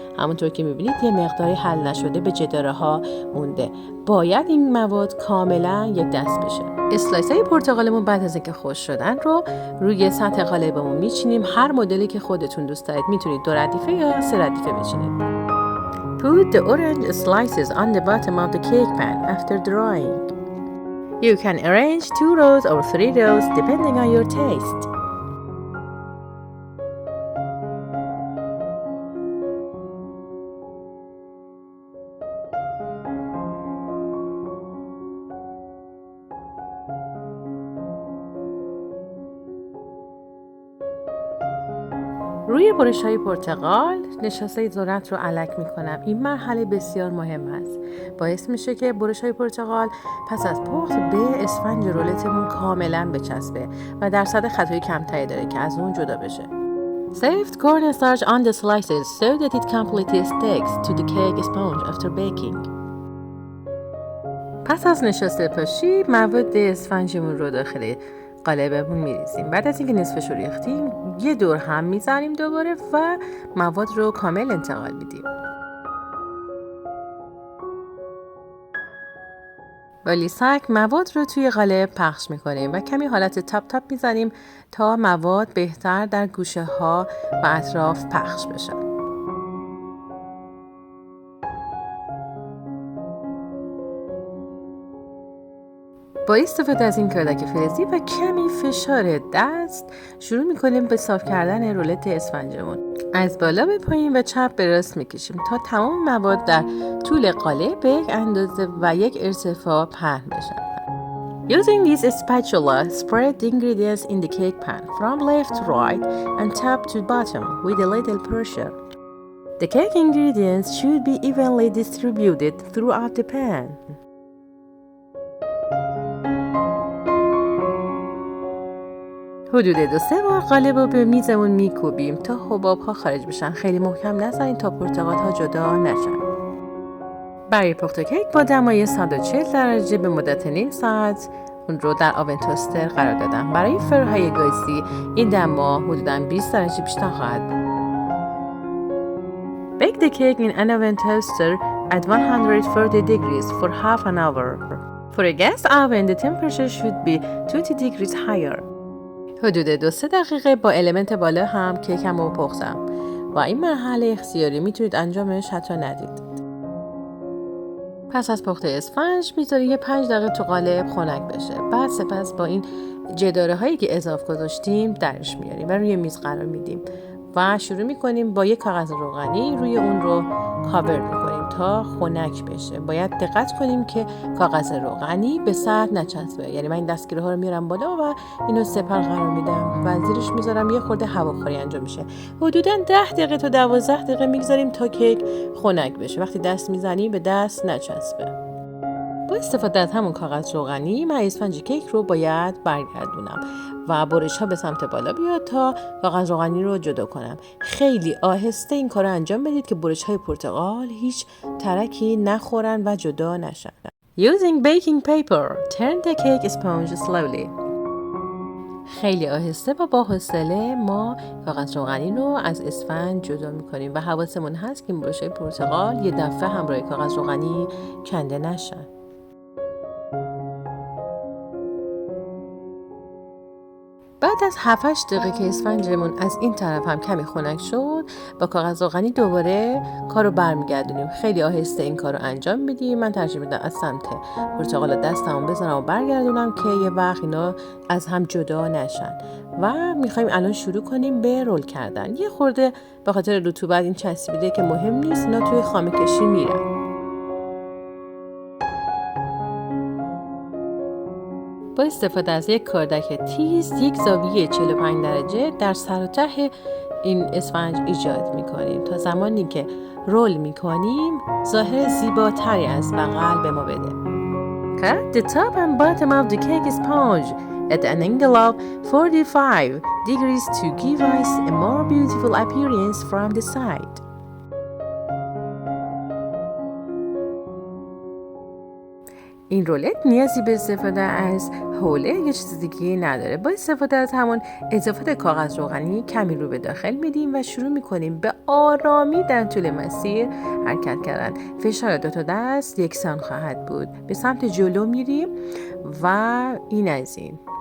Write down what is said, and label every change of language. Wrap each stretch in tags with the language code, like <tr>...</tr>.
<fa>همونطور که میبینید یه مقداری حل نشده به جداره ها مونده. باید این مواد کاملا یک دست بشه. اسلایس های پرتقالمون بعد از اینکه خشک شدن رو روی سطح قالبمون میچینیم. هر مدلی که خودتون دوست دارید میتونید 2 ردیفه یا 3 ردیفه بچینید.</fa> <en>Put the orange slices on the bottom of the cake pan after drying. You can arrange 2 rows or 3 rows depending on your taste.</en> <fa>روی برش‌های پرتقال نشاسته ذرت رو علک می‌کنم. این مرحله بسیار مهم است. باعث میشه که برش‌های پرتقال پس از پخت به اسفنج رولتمون کاملاً بچسبه و درصد خطای کمتری داره که از اون جدا بشه.</fa> <en>Saved cornstarch on the slices so that it completely sticks to the cake sponge after baking.</en> <fa>پس از نشاسته پاشی مواد اسفنجمون رو داخل قالبمون میریزیم. بعد از اینکه نصفش رو ریختیم یه دور هم میزنیم دوباره و مواد رو کامل انتقال میدیم. با لیسک مواد رو توی قالب پخش میکنیم و کمی حالت تاپ تاپ میزنیم تا مواد بهتر در گوشه ها و اطراف پخش بشن. با استفاده از این کردک فلزی و کمی فشار دست شروع میکنیم به صاف کردن رولت اسفنجمون. از بالا به پایین و چپ به راست میکشیم تا تمام مواد در طول قالب به یک اندازه و یک ارتفاع پهن بشن.</fa> <en>Using this spatula, spread the ingredients in the cake pan from left to right and top to bottom with a little pressure. The cake ingredients should be evenly distributed throughout the pan.</en> <fa>حدود 2-3 بار قالب رو به میزمون میکوبیم تا حباب ها خارج بشن. خیلی محکم نزنید تا پرتقال ها جدا نشن. برای پخت کیک با دمای 140 درجه به مدت نیم ساعت اون رو در آون توستر قرار دادم. برای فرهای گازی این دما حدوداً 20 درجه بیشتر خواهد بود.</fa> <en>Bake the cake in an oven toaster at 140 degrees for half an hour. For a gas oven, the temperature should be 20 degrees higher.</en> <fa>حدود 2-3 دقیقه با المنت بالا هم کیکم رو پختم و این مرحله اختیاری، میتونید انجامش حتی ندید. پس از پخت اسفنج میذاری یه 5 دقیقه تو قالب خنک بشه. بعد سپس با این جداره هایی که اضافه گذاشتیم درش میاریم و روی میز قرار میدیم و شروع میکنیم با یک کاغذ روغنی روی اون رو کاور میکنیم تا خنک بشه. باید دقت کنیم که کاغذ روغنی به سطح نچسبه. یعنی من این دستگیره ها رو میارم بالا و اینو سپر قرار میدم و زیرش میذارم یه خورده هواخوری انجام میشه. حدوداً 10 دقیقه تا 12 دقیقه میگذاریم تا کیک خنک بشه. وقتی دست میزنی به دست نچسبه. با استفاده از همون کاغذ روغنی من اسفنج کیک رو باید برگردونم و برش ها به سمت بالا بیاد تا کاغذ روغنی رو جدا کنم. خیلی آهسته این کار رو انجام بدید که برش های پرتقال هیچ ترکی نخورن و جدا نشن.</fa> <en>Using baking paper, turn the cake sponge slowly.</en> <fa>خیلی آهسته و با حوصله ما کاغذ روغنی رو از اسفنج جدا میکنیم و حواسمون هست که برش های پرتقال یه دفعه همراه کاغذ روغنی کنده نشن. بعد از 7-8 دقیقه که اسفنجمون از این طرف هم کمی خنک شد با کاغذ روغنی دوباره کارو برمیگردونیم. خیلی آهسته این کارو انجام میدیم. من ترجیح میدم از سمت پرتقال دستمو بزنم و برگردونم که یه وقت اینا از هم جدا نشن و میخوایم الان شروع کنیم به رول کردن. یه خورده به خاطر رطوبت این چسبیده که مهم نیست، اینا توی خامه کشی میرن. با استفاده از یک کاردک تیز یک زاویه 45 درجه در سر و ته این اسفنج ایجاد میکنیم تا زمانی که رول میکنیم ظاهر زیباتری از بغل به ما بده.</fa> <en>Cut the top and bottom of the cake sponge at an angle of 45 degrees to give us a more beautiful appearance from the side.</en> <fa>این رولت نیازی به استفاده از حوله یا چیز دیگه نداره. با استفاده از همون اضافات کاغذ روغنی کمی رو به داخل میدیم و شروع میکنیم به آرامی در طول مسیر حرکت کردن. فشار 2 تا دست یکسان خواهد بود. به سمت جلو میریم و این از این.</fa>